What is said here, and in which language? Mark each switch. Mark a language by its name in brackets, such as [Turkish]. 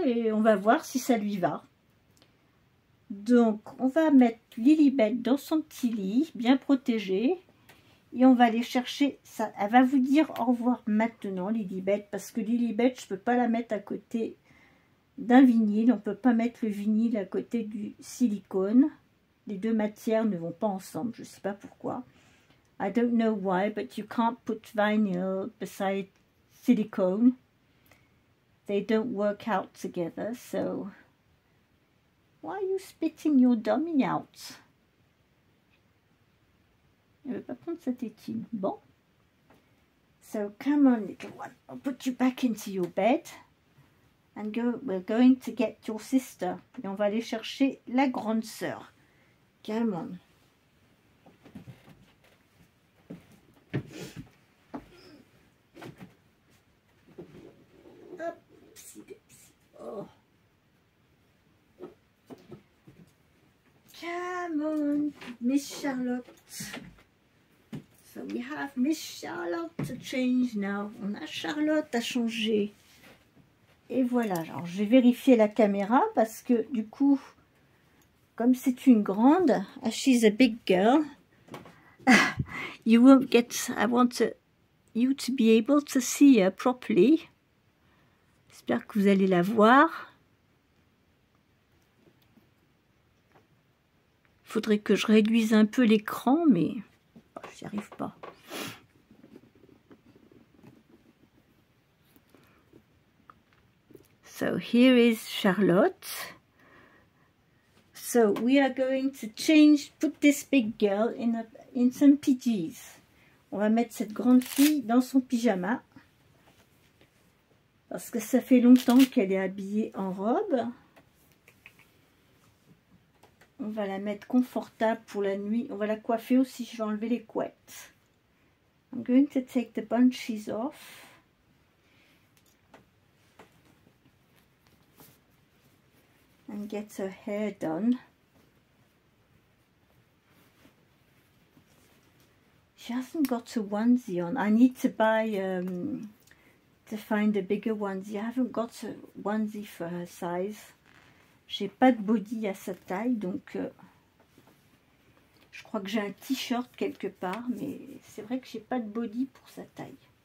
[French] Et on va voir si ça lui va. Donc, on va mettre Lilibet dans son petit lit, bien protégé. Et on va aller chercher ça. Elle va vous dire au revoir maintenant, Lilibet, parce que Lilibet, je ne peux pas la mettre à côté d'un vinyle. On ne peut pas mettre le vinyle à côté du silicone. Les deux matières ne vont pas ensemble. Je ne sais pas pourquoi. [English] I don't know why, but you can't put vinyl beside silicone. They don't work out together, so... Why are you spitting your dummy out? [French] Elle ne veut pas prendre sa tétine. [English] Bon. So come on, little one. I'll put you back into your bed. And we're going to get your sister. [French] Et on va aller chercher la grande sœur. [English] Come on. Hop. Oh. Come on, Miss Charlotte. So we have Miss Charlotte to change now. [French] On a Charlotte à changer. Et voilà, alors je vais vérifier la caméra parce que du coup, comme c'est une grande, [English] as she's a big girl, you won't get, I want you to be able to see her properly. [French] J'espère que vous allez la voir. Il faudrait que je réduise un peu l'écran, mais j'y arrive pas. [English] So here is Charlotte. So we are going to change, put this big girl in some PJs. [French] On va mettre cette grande fille dans son pyjama. Parce que ça fait longtemps qu'elle est habillée en robe. On va la mettre confortable pour la nuit. On va la coiffer aussi. Je vais enlever les couettes. [English] I'm going to take the bunches off. And get her hair done. She hasn't got a onesie on. I need to buy, to find a bigger onesie. I haven't got a onesie for her size. [French] J'ai pas de body à sa taille, donc je crois que j'ai un t-shirt quelque part, mais c'est vrai que j'ai pas de body pour sa taille.